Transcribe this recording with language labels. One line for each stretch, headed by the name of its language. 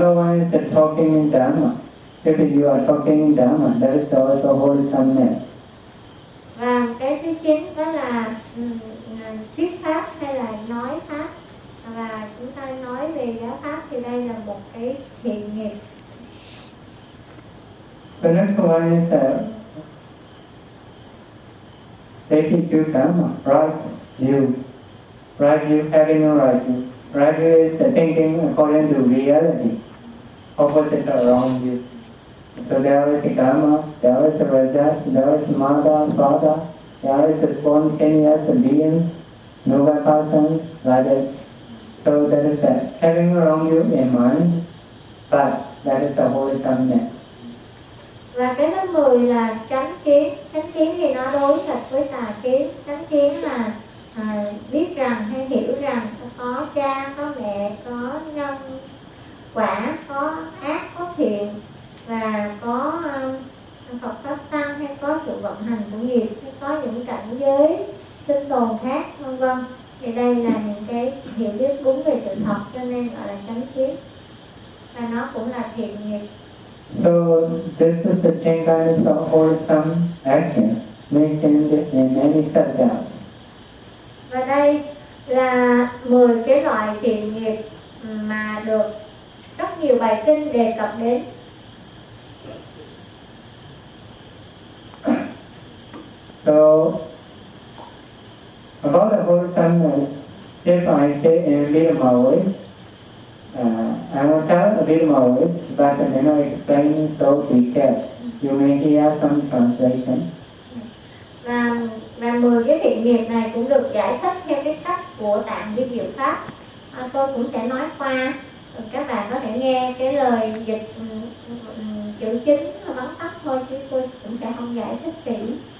English: diệu. So another one is the talking in Dhamma. If you are talking in Dhamma, that is also wholesomeness.
Vietnamese: Và cái thứ chín đó là thuyết pháp hay là nói pháp. Và chúng ta nói về giáo pháp thì đây là một cái thiện nghiệp.
English: So next one is taking to Dhamma, right view, having a right view. Right view is thinking according to reality, opposite or wrong view. So there is a Dhamma, there is a result, there is a mother, father, there is a spontaneous beings, noble persons, like this. So that is having a wrong view in mind, but that is the wholesomeness.
Vietnamese: Và cái thứ 10 là chánh kiến. Chánh kiến thì nó đối thật với tà kiến. Chánh kiến là biết rằng hay hiểu rằng có cha, có mẹ, có nhân quả, có ác, có thiện, và có Phật Pháp Tăng, hay có sự vận hành của nghiệp, hay có những cảnh giới sinh tồn khác, vân vân. Thì đây là những cái hiểu biết đúng về sự thật, cho nên gọi là chánh kiến. Và nó cũng là thiện nghiệp.
English: So this is the 10 kinds of wholesome action. mentioned in many sadhas.
Vietnamese: Và đây là 10 cái loại thiện nghiệp mà được rất nhiều bài kinh đề cập đến.
English: So about the wholesomeness, if I say in little words, I will tell a little words, but I may not explain so detailed. You may hear some translation.
Vietnamese: Và 10 cái thiện nghiệp này cũng được giải thích theo cái cách của tạng vi diệu pháp. Tôi cũng sẽ nói qua, các bạn có thể nghe cái lời dịch chữ chính và vắn tắt thôi, chứ tôi cũng sẽ không giải thích kỹ.